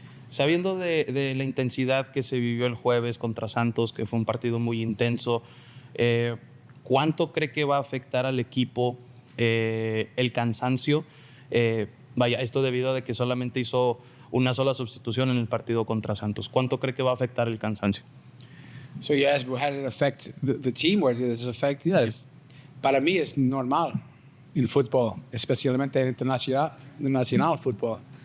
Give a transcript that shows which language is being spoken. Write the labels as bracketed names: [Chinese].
[Spanish] Sabiendo de la intensidad que se vivió el jueves contra Santos, que fue un partido muy intenso, ¿cuánto cree que va a afectar al equipo el cansancio? Esto debido a que solamente hizo una sola sustitución en el partido contra Santos. ¿Cuánto cree que va a afectar el cansancio? [English] So you asked, how did it affect the team? Or did it affect? Yes. [Spanish] Para mí es normal en fútbol, especialmente en internacional fútbol.